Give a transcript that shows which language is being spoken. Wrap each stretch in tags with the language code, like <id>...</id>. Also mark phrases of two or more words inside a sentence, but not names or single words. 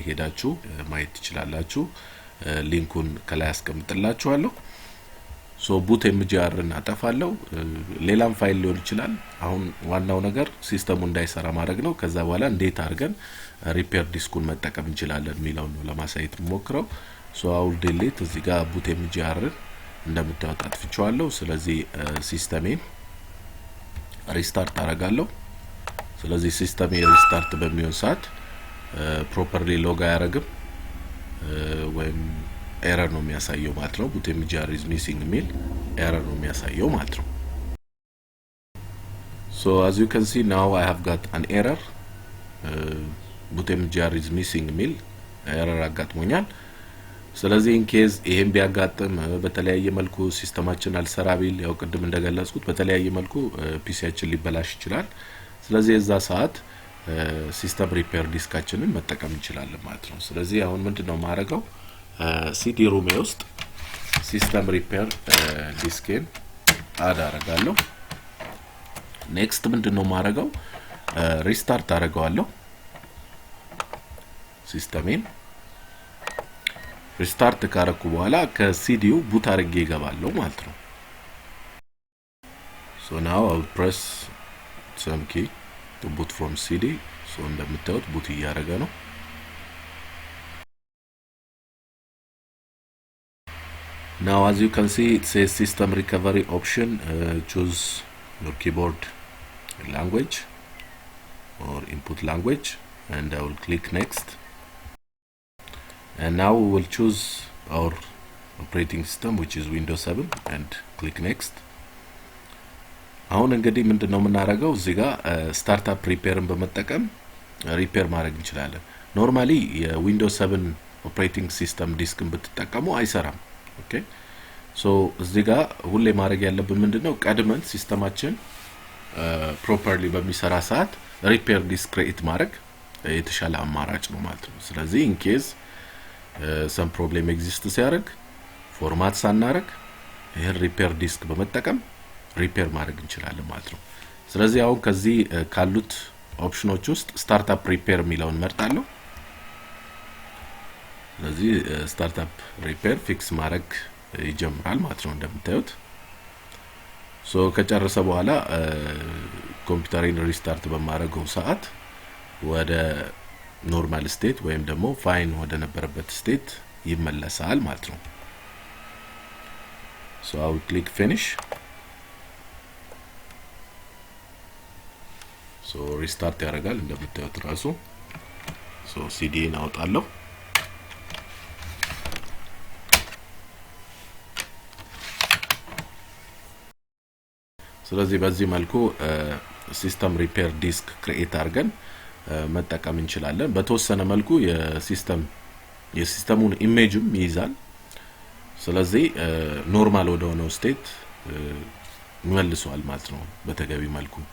<am>ሄዳችሁ ማየት ትችላላችሁ። ሊንኩን ከላይ አስቀምጥላችኋለሁ። so Bootmgrን አጠፋለሁ። ሌላም ፋይል ሊሆን ይችላል። አሁን ዋናው ነገር ሲስተሙ እንዳይሰራ ማድረግ ነው። ከዛ በኋላ እንዴት አድርገን</am> <en>repair disk</en> <am>መጠቀም እንችላለን የሚለውን ነው ለማሳየት ሞክረው።</am> <en>so I will delete</en> <am>እዚህ ጋር Bootmgrን እንደምታዩት አጥፍቼዋለሁ። ስለዚህ</am> <en>system restart</en> <am>አደርጋለሁ። ስለዚህ</am> <en>system restart</en> <am>በሚሆን ሰዓት</am> <en>properly log</en> <am>አያደርግም ወይም ኤረር ነው የሚያሳየው ማለት ነው።</am> <en>Bootmgr is missing</en> <am>የሚል ኤረር ነው የሚያሳየው ማለት ነው።</am> <en>so as you can see now I have got an error Bootmgr is missing</en> <am>የሚል ኤረር አጋጥሞኛል። ስለዚህ</am> <en>in case</en> <am>ይሄን ቢያጋጥም በተለያየ መልኩ ሲስተማችን አልሰራ ቢል ያው ቅድም እንደገለጽኩት በተለያየ መልኩ ፒሲያችን ሊበላሽ ይችላል። ስለዚህ እዛ ሰዓት</am> <en>system repair disk</en> <am>መጠቀም እንችላለን ማለት ነው። ስለዚህ አሁን ምንድነው ማረጋው</am> <en>CD ROM</en> <am>ውስጥ</am> <en>system repair disk add</en> <am>አረጋለሁ። ኔክስት ምንድነው ማረጋው ሪስታርት አረጋዋለሁ።</am> <en>system restart</en> <am>ካረኩ በኋላ ከሲዲው ቡት አርጌ ይገባለሁ ማለት ነው።</am> <en>so now I will press some key to boot from CD so</en> <am>እንደምታዩት ቡት እያረገ ነው።</am> <en>now as you can see it says system recovery option, choose your keyboard language or input language and I will click next. And now we will choose our operating system which is Windows 7 and click next.</en> <am>አሁን እንግዲህ ምንድነው የምናረጋው እዚህ ጋር</am> <en>startup repair</en> <am>በመጠቀም ሪፔር ማድረግ እንችላለን። ኖርማሊ የዊንዶውስ 7</am> <en>operating system</en> <am>ዲስክን ብትጠቀሙ አይሰራም።</am> <en>okay so</en> <am>እዚህ ጋር ሁሌ ማድረግ ያለብን ምንድነው ቀድመን</am> <en>system properly</en> <am>በሚሰራ ሰዓት</am> <en>repair disk create</en> <am>ማድረግ የተሻለ አማራጭ ነው ማለት ነው። ስለዚህ</am> <en>in case some problem exists</en> <am>ሲያደርግ ፎርማት ሳናረግ ይሄን</am> <en>repair disk</en> <am>በመጠቀም ሪፔር ማድረግ እንችላለን ማለት ነው። ስለዚህ አሁን ከዚህ ካሉት ኦፕሽኖች ውስጥ</am> <en>startup repair</en> <am>የሚለውን መርጣለሁ። ስለዚህ</am> <en>startup repair fix</en> <am>ማድረግ ይጀምራል ማለት ነው እንደምታዩት። ሶ ከጨረሰ በኋላ ኮምፒውተሬን ሪስታርት በማድረገው ሰዓት ወደ</am> <en>normal state</en> <am>ወይም ደግሞ ፋይን ወደ ነበረበት ስቴት ይመለሳል ማለት ነው።</am> <en>so I will click finish. so restart</en> <am>ያደርጋል እንደምታዩት ራሱ። so CD-ን አውጣለሁ። ስለዚህ በዚህ መልኩ</am> <en>system repair disk create</en> <am>አድርገን መጠቀም እንችላለን። በተወሰነ መልኩ የሲስተሙን ኢሜጅም ይይዛል። ስለዚህ ኖርማል ወደ ሆነው ስቴት መልሷል ማለት ነው በተገቢ መልኩ።</am>